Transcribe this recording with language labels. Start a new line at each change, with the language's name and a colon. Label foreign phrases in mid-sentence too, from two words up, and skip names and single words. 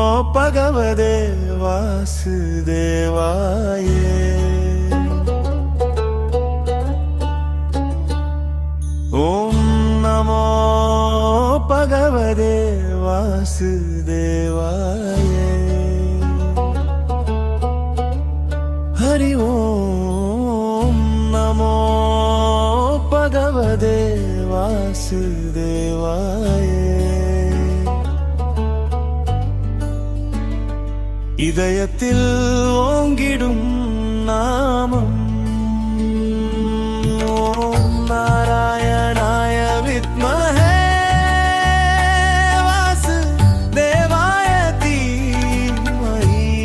Sanskrit: भगवते वासुदेवाय ॐ नमो भगवते वासुदेवाय हरि ओम नमो भगवते वासुदेवाय
Tamil: இதயத்தில் ஓங்கிடும் நாமம்
Sanskrit: ओम् नारायणाय विद्महे वासुदेवाय धीमहि